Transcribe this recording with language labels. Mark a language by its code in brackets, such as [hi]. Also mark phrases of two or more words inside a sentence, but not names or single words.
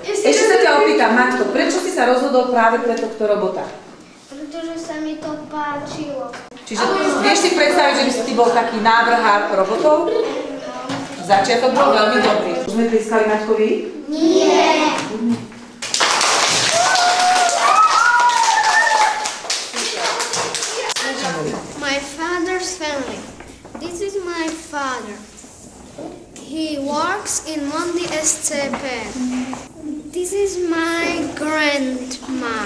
[sk] Ešte sa ťa opýtam, Maťko, prečo si sa rozhodol práve pre tohto robota? Pretože sa mi to páčilo. Čiže vieš si predstaviť, že by si ty bol taký návrhár robotov? Začiatok bol veľmi dobrý. Už sme tliskali Maťkovi? Nie. [en] My father's family. This is my father. He works in Mondi SCP. This is my grandma.